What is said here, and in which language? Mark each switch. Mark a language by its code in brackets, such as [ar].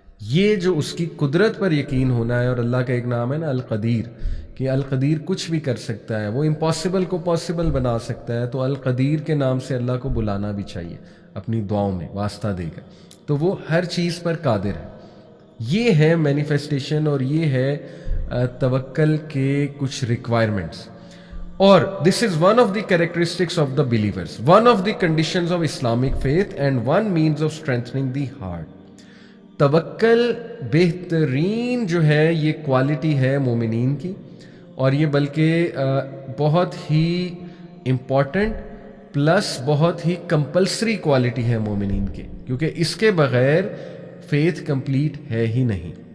[ur] یہ جو اس کی قدرت پر یقین ہونا ہے. اور اللہ کا ایک نام ہے نا القدیر، کہ القدیر کچھ بھی کر سکتا ہے، وہ امپاسبل کو پاسبل بنا سکتا ہے. تو القدیر کے نام سے اللہ کو بلانا بھی چاہیے اپنی دعاؤں میں واسطہ دے کر. تو وہ ہر چیز پر قادر ہے. یہ ہے مینیفیسٹیشن، اور یہ ہے توکل کے کچھ ریکوائرمنٹس. [en] اور this is one of the characteristics of the believers, one of the conditions of Islamic faith, and one means of strengthening the heart. [ur] توکل بہترین جو ہے یہ کوالٹی ہے مومنین کی، اور یہ بلکہ بہت ہی امپورٹنٹ پلس بہت ہی کمپلسری کوالٹی ہے مومنین کی، کیونکہ اس کے بغیر فیتھ کمپلیٹ ہے ہی نہیں.